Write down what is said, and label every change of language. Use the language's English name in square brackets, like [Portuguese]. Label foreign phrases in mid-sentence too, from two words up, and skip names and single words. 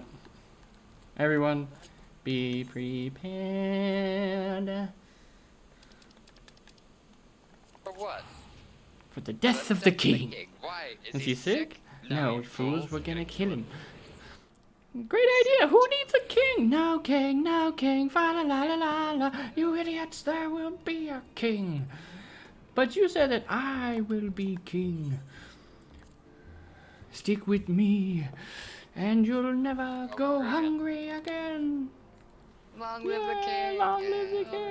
[English] Everyone, be prepared. For what? For the death of the king. Why? Is he sick? No, you fools, we're gonna kill him. him. Great idea. Who needs a king? No king, no king. Fa la la la la la. You idiots, there will be a king. But you said that I will be king. Stick with me, and you'll never go hungry again. Long live the king! Long live the king!